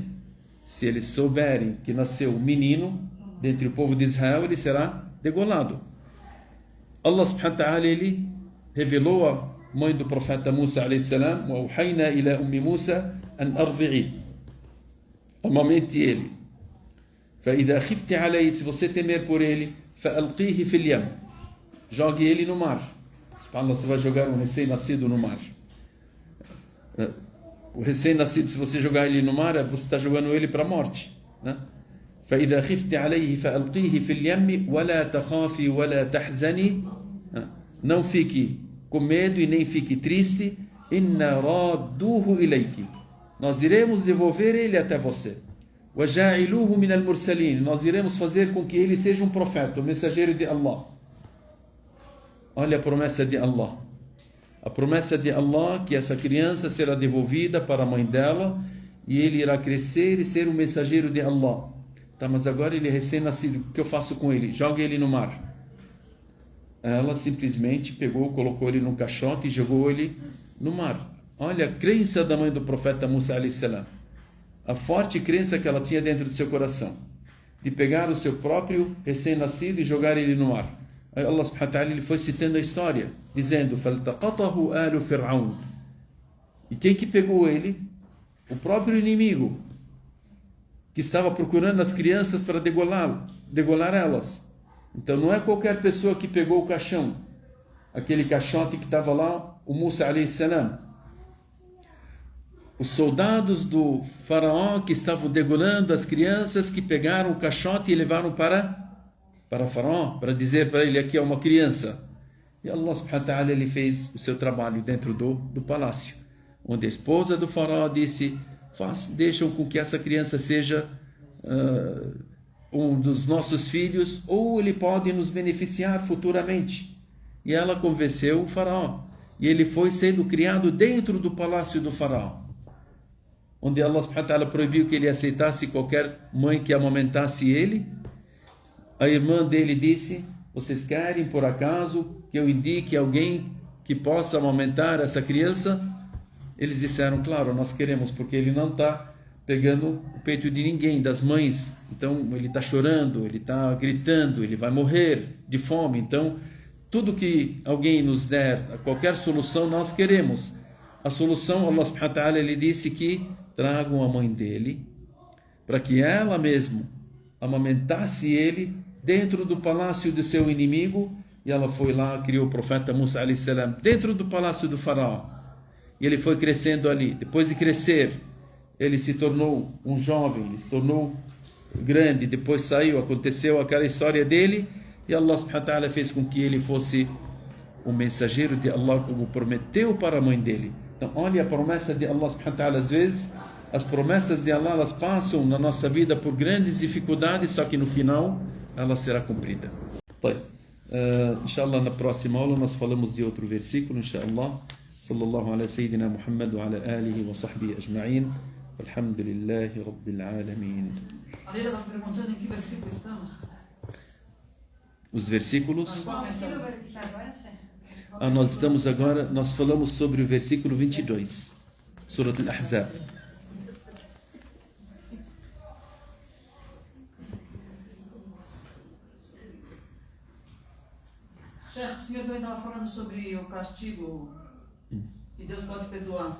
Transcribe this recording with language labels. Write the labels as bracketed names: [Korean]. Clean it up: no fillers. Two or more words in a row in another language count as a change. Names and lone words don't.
[Portuguese] Se eles souberem que nasceu um menino dentre o povo de Israel, ele será degolado. [Arabic] الله سبحانه وتعالى, [Portuguese] ele revelou à mãe do profeta Musa [Arabic] عليه السلام: وَأَوْحَيْنَا إِلَى أُمِّ مُوسَى أَنْ أَرْضِعِي. [Portuguese] Amamente ele. [Arabic] فَإِذَا خِفْتِ عَلَيْهِ, [Portuguese] se você temer por ele, [Arabic] فَأَلْقِيهِ فِي الْيَمِّ, [Portuguese] jogue ele no mar. Você vai jogar um recém-nascido no mar. O recém-nascido, se você jogar ele no mar, você está jogando ele para a morte, né? [Arabic] فَإِذَا خِفْتِ عَلَيْهِ فَأَلْقِيهِ فِي الْيَمِّ وَلَا تَخَافِي وَلَا تَحْزَنِي. [Portuguese] Não fique com medo e nem fique triste. [Arabic] إِنَّا رَادُّوهُ إِلَيْكِ, [Portuguese] nós iremos devolver ele até você. [Arabic] وَجَاعِلُوهُ مِنَ الْمُرْسَلِينَ, [Portuguese] nós iremos fazer com que ele seja um profeta, um mensageiro de Allah. Olha a promessa de Allah. A promessa de Allah, que essa criança será devolvida para a mãe dela e ele irá crescer e ser um mensageiro de Allah. Tá, mas agora ele é recém-nascido, o que eu faço com ele? Jogue ele no mar. Ela simplesmente pegou, colocou ele num caixote e jogou ele no mar. Olha a crença da mãe do profeta Musa [Arabic] عليه السلام, [Portuguese] a forte crença que ela tinha dentro do seu coração, de pegar o seu próprio recém-nascido e jogar ele no mar. [Arabic] Aí الله سبحانه وتعالى, [Portuguese] ele foi citando a história, dizendo: [Arabic] فَالْتَقَطَهُ آلُ فِرْعَوْنَ. [Portuguese] E quem que pegou ele? O próprio inimigo, que estava procurando as crianças para degolar elas. Então não é qualquer pessoa que pegou o caixão, aquele caixote que estava lá, o Musa [Arabic] عليه السلام. [Portuguese] Os soldados do faraó que estavam degolando as crianças, que pegaram o caixote e levaram para o faraó, para dizer para ele: aqui é uma criança. [Arabic] E الله سبحانه وتعالى, [Portuguese] ele fez o seu trabalho dentro do palácio, onde a esposa do faraó disse: deixam com que essa criança seja um dos nossos filhos, ou ele pode nos beneficiar futuramente. E ela convenceu o faraó, e ele foi sendo criado dentro do palácio do faraó, onde [Arabic] الله سبحانه وتعالى [Portuguese] proibiu que ele aceitasse qualquer mãe que amamentasse ele. A irmã dele disse: vocês querem por acaso que eu indique alguém que possa amamentar essa criança? Eles disseram: claro, nós queremos, porque ele não está pegando o peito de ninguém, das mães. Então ele está chorando, ele está gritando, ele vai morrer de fome. Então tudo que alguém nos der, qualquer solução, nós queremos. A solução, [Arabic] الله سبحانه وتعالى, [Portuguese] ele disse que tragam a mãe dele, para que ela mesma amamentasse ele dentro do palácio do seu inimigo. E ela foi lá, criou o profeta Musa [Arabic] عليه السلام [Portuguese] dentro do palácio do faraó. E ele foi crescendo ali. Depois de crescer, ele se tornou um jovem, ele se tornou grande, depois saiu, aconteceu aquela história dele, e [Arabic] الله سبحانه وتعالى [Portuguese] fez com que ele fosse o mensageiro de Allah como prometeu para a mãe dele. Então, olha a promessa de [Arabic] الله سبحانه وتعالى. [Portuguese] Às vezes, as promessas de Allah, elas passam na nossa vida por grandes dificuldades, só que no final, ela será cumprida. Inshallah, na próxima aula, nós falamos de outro versículo, inshallah. [Arabic] صلى الله على سيدنا محمد وعلى آله وصحبه أجمعين. الحمد لله رب العالمين. [Portuguese] A Leila está perguntando em que versículo estamos. Os versículos. Qual Nós estamos agora, nós falamos sobre o versículo 22, Surat Al-Ahzab. Chefe, o senhor também estava falando sobre o castigo que Deus pode perdoar.